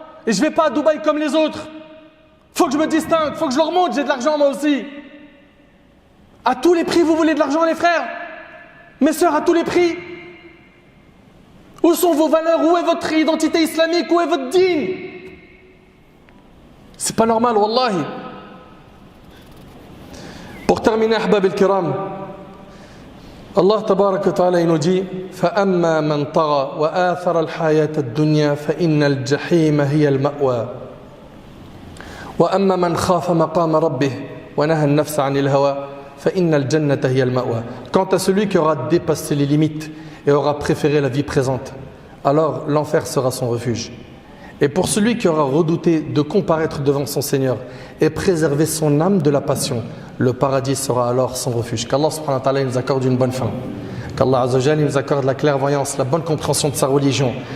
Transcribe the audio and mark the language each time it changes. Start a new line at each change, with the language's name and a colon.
French: Et je ne vais pas à Dubaï comme les autres. Il faut que je me distingue, il faut que je leur montre, j'ai de l'argent moi aussi. À tous les prix, vous voulez de l'argent, les frères? Mes sœurs, à tous les prix. Où sont vos valeurs? Où est votre identité islamique? Où est votre dîn? C'est pas normal, wallahi. Pour terminer, ahbab al-kiram, Allah tabarak wa ta'ala il nous dit
Arabic: فَأَمَّا مَنْ طَغَى وَآثَرَ الْحَيَاةَ الدُّنْيَا فَإِنَّ الْجَحِيمَ هِيَ الْمَأْوَى وَأَمَّا مَنْ خَافَ مَقَامَ رَبِّهِ وَنَهَى النَّفْسَ عَنِ الْهَوَى فَإِنَّ الْجَنَّةَ هِيَ الْمَأْوَى.
French: Quant à celui qui aura dépassé les limites et aura préféré la vie présente, alors l'enfer sera son refuge. Et pour celui qui aura redouté de comparaître devant son Seigneur et préserver son âme de la passion, le paradis sera alors son refuge. Qu'Allah subhanahu wa ta'ala nous accorde une bonne fin. Qu'Allah azza wa jalla nous accorde la clairvoyance, la bonne compréhension de sa religion.